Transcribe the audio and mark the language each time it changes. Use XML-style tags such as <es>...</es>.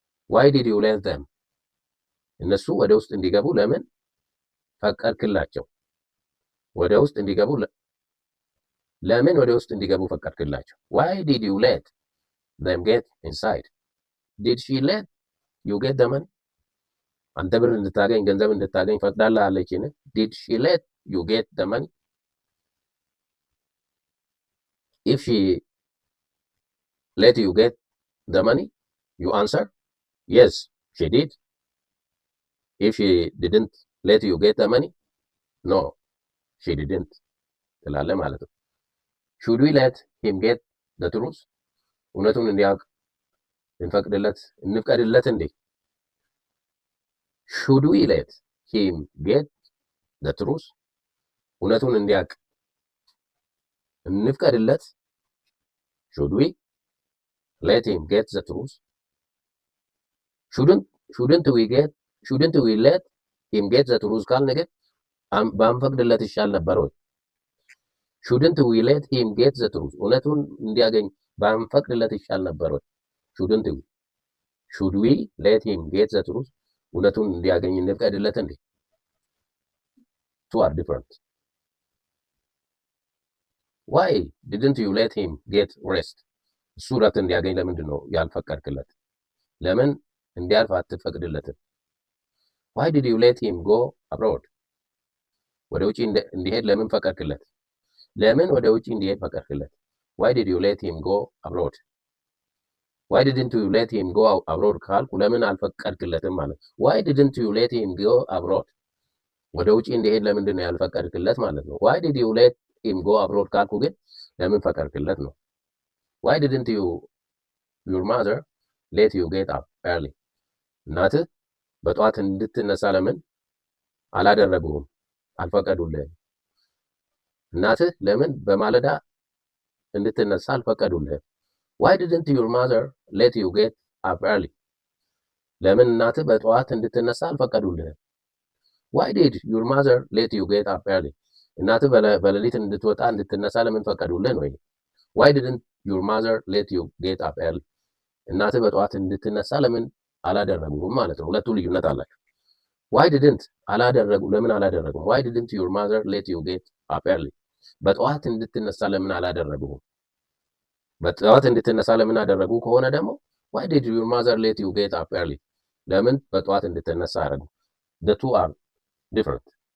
<en>ዋይ ዲድ ዩ ሌት ዘም።</en> <am>እነሱ ወደ ውስጥ እንዲገቡ ለምን ፈቀድክላቸው? ወደ ውስጥ እንዲገቡ ለምን ወደ ውስጥ እንዲገቡ ፈቀድክላቸው?</am> <en>ዋይ ዲድ ዩ ሌት ዘም ጌት ኢንሳይድ። ዲድ ሺ ሌት ዩ ጌት ዘ መኒ።</en> <am>አንተ ብር እንድታገኝ ገንዘብ እንድታገኝ ፈቅዳለችን?</am> <en>ዲድ ሺ ሌት ዩ ጌት ዘ መኒ። ኢፍ ሺ let you get the money, you answer yes she did. If she didn't let you get the money, no she didn't</en> <am>ትላለህ ማለት ነው።</am> <en>should we let him get the truth?</en> <am>እውነቱን እንዲያውቅ እንፍቀድለት እንዴ?</am> <en>should we let him get the truth?</en> <am>እውነቱን እንዲያውቅ እንፍቀድለት?</am> <en>should we let him get the truth? shouldn't we let him get the truth</en> <am>ካልነገ ባንፈቅድለት ይሻል ነበር ወይ?</am> <en>shouldn't we let him get the truth?</en> <am>እውነቱን እንዲያገኝ ባንፈቅድለት ይሻል ነበር ወይ?</am> <en>should we let him get the truth?</en> <am>እውነቱን እንዲያገኝ እንፍቀድለት እንዴ?</am> <en>two are different. why didn't you let him get rest?</en> <am>እሱ እረፍት እንዲያገኝ ለምንድን ነው ያልፈቀድክለት? ለምን እንዲያርፍ አትፈቅድለትም?</am> <en>why did you let him go abroad?</en> <am>ወደ ውጪ እንዲሄድ ለምን ፈቀድክለት? ለምን ወደ ውጪ እንዲሄድ ፈቀድክለት?</am> <en>why did you let him go abroad? why didn't you let him go abroad</en> <am>ካልኩ ለምን አልፈቀድክለትም ማለት።</am> <en>why didn't you let him go abroad?</en> <am>ወደ ውጪ እንዲሄድ ለምንድን ነው ያልፈቀድክለት ማለት ነው።</am> <en>why did you let him go abroad</en> <am>ካልኩ ግን ለምን ፈቀድክለት ነው።</am> <en>why didn't your mother let you get up early?</en> <am>እናትህ በጠዋት እንድትነሳ ለምን አላደረጉህም? አልፈቀዱልህም። እናትህ ለምን በማለዳ እንድትነሳ አልፈቀዱልህም?</am> <en>why didn't your mother let you get up early?</en> <am>ለምን እናትህ በጠዋት እንድትነሳ አልፈቀዱልህም?</am> <en>why did your mother let you get up early?</en> <am>እናትህ በሌሊት እንድትወጣ እንድትነሳ ለምን ፈቀዱልህ ነው።</am> <en>why didn't your mother let you get up early?</en> <am>እናትህ በጠዋት እንድትነሳ ለምን አላደረጉም ማለት ነው። ሁለቱ ልዩነት አላቸው። why didn't አላደረጉ ለምን አላደረጉም?</am> <en>why didn't your mother let you get up early?</en> <am>በጠዋት እንድትነሳ ለምን አላደረጉም? በጠዋት እንድትነሳ ለምን አደረጉ ከሆነ ደግሞ</am> <en>why did your mother let you get up early? ለምን በጠዋት እንድትነሳ አደረጉ? the two are different.</en>